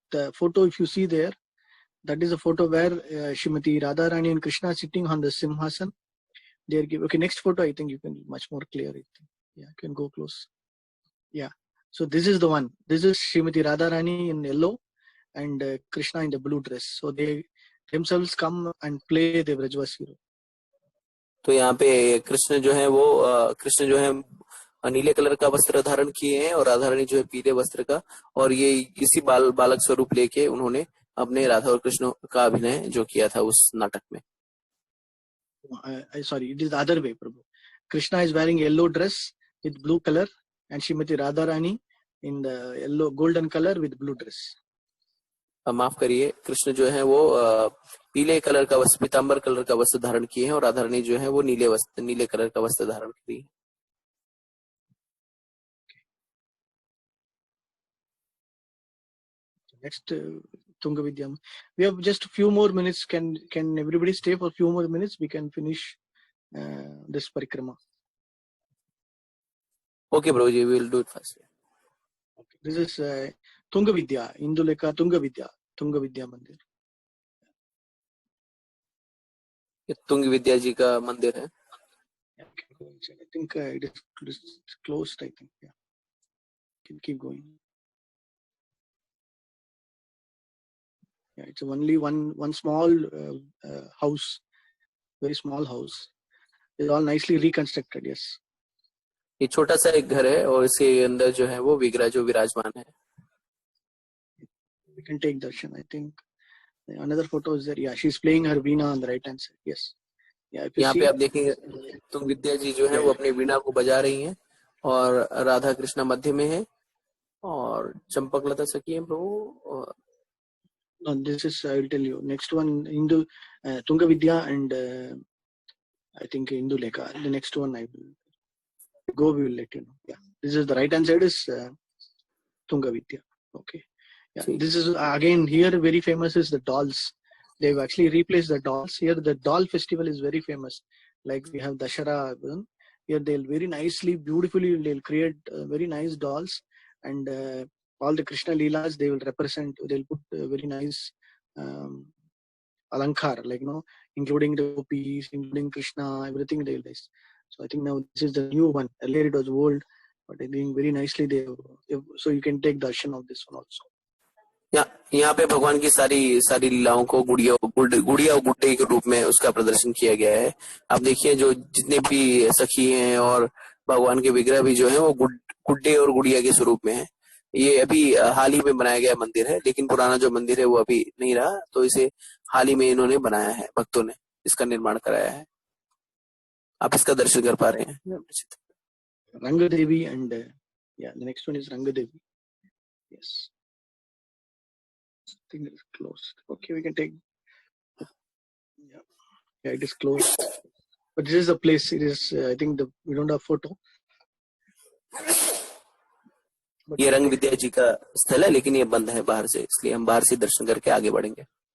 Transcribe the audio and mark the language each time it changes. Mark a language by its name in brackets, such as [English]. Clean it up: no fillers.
[English] The photo, if you see there, that is a photo where Shrimati Radharani and Krishna are sitting on the Simhasan. They are okay. Next photo, I think you can be much more clear. I think. Yeah, you can go close. Yeah. So this is the one. This is Shrimati Radharani in yellow and Krishna in the blue dress. So they themselves come and play the Vrajvas hero. [Hindi] तो यहाँ पे कृष्ण जो है नीले colour का वस्त्र धारण किए हैं और राधा रानी जो है पीले वस्त्र का, और ये इसी बालक स्वरूप लेके उन्होंने अपने राधा और कृष्ण का अभिनय जो किया था उस नाटक में. [English] Sorry, it is the other way, Prabhu. Krishna is wearing yellow dress with blue color and Shrimati Radharani in the yellow golden color with blue dress. [Hindi] माफ करिए, कृष्ण जो है वो पीले कलर का वस्त्र, पीतांबर कलर का वस्त्र धारण किए हैं और राधा रानी जो है वो नीले कलर का वस्त्र धारण की है. [English] Next, Tunga Vidya. We have just a few more minutes. Can everybody stay for a few more minutes? We can finish this parikrama. Okay, bro, we will do it first. Okay. This is Tunga Vidya, Induleka Tunga Vidya Mandir. [Hindi] ये तुंग विद्या जी का मंदिर है. [English] I think it is closed. I think. Yeah. Can keep going. Yeah, it's only one small house, very small house. It's all nicely reconstructed. Yes. [Hindi] ये छोटा सा एक घर है और इसके अंदर जो है वो विग्रह जो विराजमान है. [English] We can take darshan. I think another photo is there. Yeah, she's playing her veena on the right hand side. Yes. Yeah. [Hindi] यहाँ पे आप देखेंगे तुंग विद्या जी जो है वो अपनी वीणा को बजा रही हैं और राधा कृष्णा मध्य में है और चंपकलता सखी है प्रभु. [English] No, this is, I will tell you. Next one, Tunga Vidya and I think Induleka. The next one I will we will let you know. Yeah, this is the right hand side is Tunga Vidya. Okay. Yeah, this is again here very famous is the dolls. They've actually replaced the dolls. Here the doll festival is very famous. Like we have Dashara. Here they'll very nicely, beautifully, they'll create very nice dolls and all the Krishna Leelas they will represent. They'll put very nice alankar, like including the gopis, including Krishna, everything they'll nice. So I think now this is the new one. Earlier it was old, but I think very nicely so you can take darshan of this one also. [Hindi] यहाँ पे भगवान की सारी लीलाओं को गुड़िया और गुड्डे के रूप में उसका प्रदर्शन किया गया है. आप देखिए जो जितने भी सखी हैं और भगवान के विग्रह भी जो है वो गुड्डे और गुड़िया के स्वरूप में है. ये अभी हाल ही में बनाया गया मंदिर है, लेकिन पुराना जो मंदिर है वो अभी नहीं रहा, तो इसे हाल ही में इन्होंने बनाया है, भक्तों ने इसका निर्माण कराया है. आप इसका दर्शन कर पा रहे हैं. [English] Rangadevi and yeah, the next one is Rangadevi. Yes. I think it is closed. Okay, we can take. Yeah, it is closed. But this is the place. It is. I think we don't have photo. [Hindi] ये रंग विद्या जी का स्थल है, लेकिन ये बंद है बाहर से, इसलिए हम बाहर से दर्शन करके आगे बढ़ेंगे।